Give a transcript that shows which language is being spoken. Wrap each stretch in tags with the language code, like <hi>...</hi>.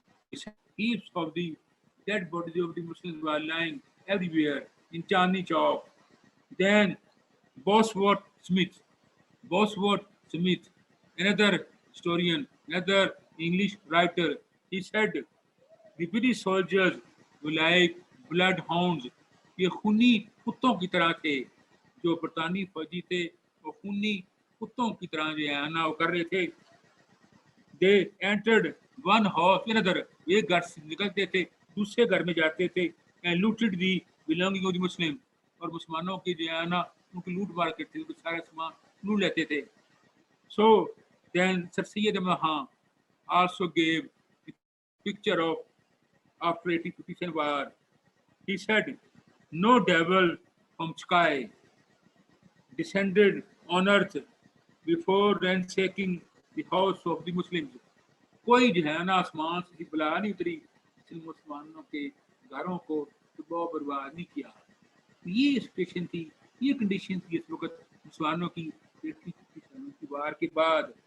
<en>He said, heaps of the dead bodies of the Muslims were lying everywhere in Chandni Chowk. Then Bosworth Smith, Bosworth Smith, another historian, another English writer, he said, the British soldiers were like bloodhounds.</en> <ur>یہ خونی کتوں کی طرح تھے جو برطانوی فوجی تھے وہ خونی کتوں کی طرح جو ہے نا وہ کر رہے تھے.</ur> <en>they entered one house another,</en> <ur>ایک گھر سے نکلتے تھے دوسرے گھر میں جاتے تھے</ur> <en>and looted the belonging of the Muslim,</en> <ur>اور مسلمانوں کی جو ہے نا ان کی لوٹ مار کرتے تھے, سارا سامان لوٹ لیتے تھے.</ur> <en>So then Sir Syed Ahmad Khan also gave the picture of after 1857 war. He said, no devil from sky descended on earth before ransacking the house of the Muslims.</en> <ur>کوئی جو ہے نا آسمان سے بلا نہیں اتری جس نے مسلمانوں کے گھروں کو تباہ و برباد نہیں کیا. یہ سچویشن تھی, یہ کنڈیشن تھی اس وقت مسلمانوں کی 1857 کی وار کے بعد.</ur>